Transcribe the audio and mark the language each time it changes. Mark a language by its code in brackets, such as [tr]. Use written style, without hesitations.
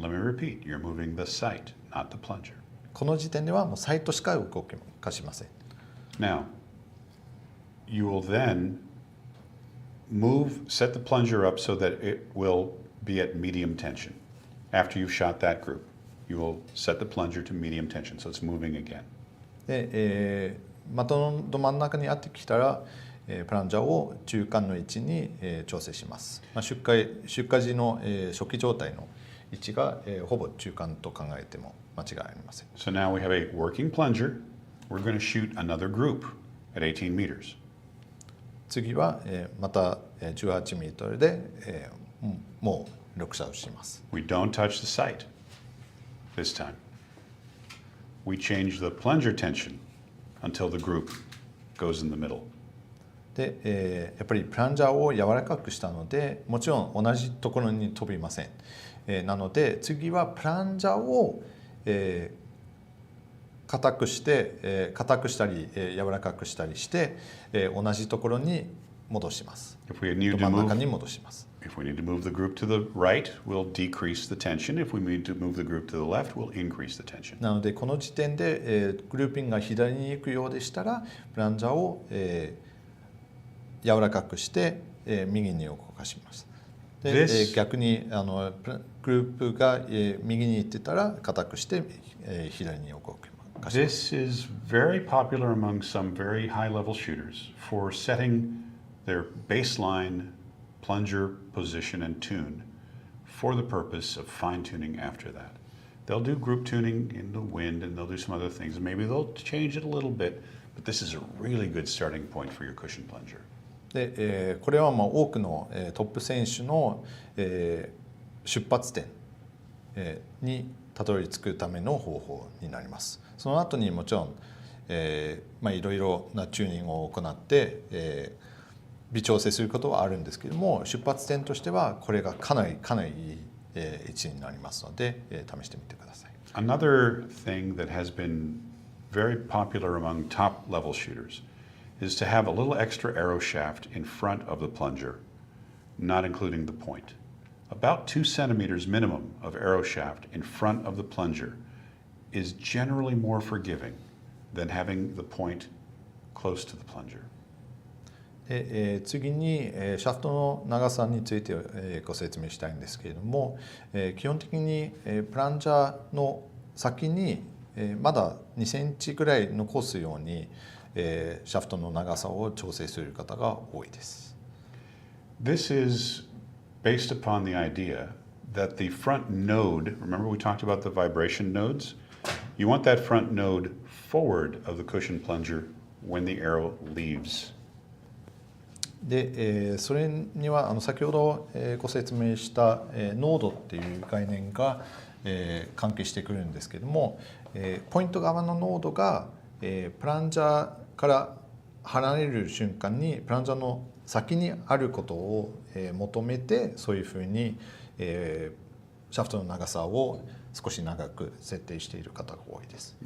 [en] And let me repeat, you're moving the sight, not the plunger. [ja] この時点ではもうサイトしか動かしません。 [en] Now, you will then set the plunger up so that it will be at medium tension. After you've shot that group, you will set the plunger to medium tension, so it's moving again. [ja] で、的のど真ん中にやってきたら、プランジャーを中間の位置に、調整します。出荷時の、初期状態の位置が、ほぼ中間と考えても間違いありません。 [en] So now we have a working plunger. We're going to shoot another group at 18 meters. [ja] 次は、また18メートルで、もう6射をします。 [en] We don't touch the sight this time. We change the plunger tension until the group goes in the middle. [ja] で、やっぱりプランジャーを柔らかくしたので、もちろん同じところに飛びません。なので次はプランジャーを、硬くしたり、柔らかくしたりして、同じところに戻します。真ん中に戻します。 [en] If we need to move the group to the right, we'll decrease the tension. If we need to move the group to the left, we'll increase the tension. [ja] なのでこの時点で、グルーピングが左に行くようでしたら、プランジャーを、柔らかくして、右に動かします。で、逆にグループが、右に行ってたら硬くして、左に動かします。 [en] This is very popular among some very high-level shooters for setting their baseline plunger position and tune for the purpose of fine-tuning after that. They'll do group tuning in the wind and they'll do some other things and maybe they'll change it a little bit, but this is a really good starting point for your cushion plunger. [ja] で、これは多くの、トップ選手の、出発点、にたどり着くための方法になります。その後にもちろん、いろいろなチューニングを行って、微調整することはあるんですけども、出発点としてはこれがかなりいい、位置になりますので、試してみてください。 [en] Another thing that has been very popular among top level shooters is to have a little extra arrow shaft in front of the plunger, not including the point. About 2 centimeters minimum of arrow shaft in front of the plunger is generally more forgiving than having the point close to the plunger. [ja] で、次に、シャフトの長さについて、ご説明したいんですけれども、基本的に、プランジャーの先に、まだ2センチぐらい残すように、シャフトの長さを調整する方が多いです。 [en] This is based upon the idea that the front node, remember we talked about the vibration nodes? You want that front node forward of the cushion plunger when the arrow leaves. [ja] で、それには先ほど、ご説明した、ノードっていう概念が、関係してくるんですけども、ポイント側のノードが、プランジャーから離れる瞬間にプランジャーの先にあることを、求めてそういうふうに、シャフトの長さを少し長く設定している方が多いです。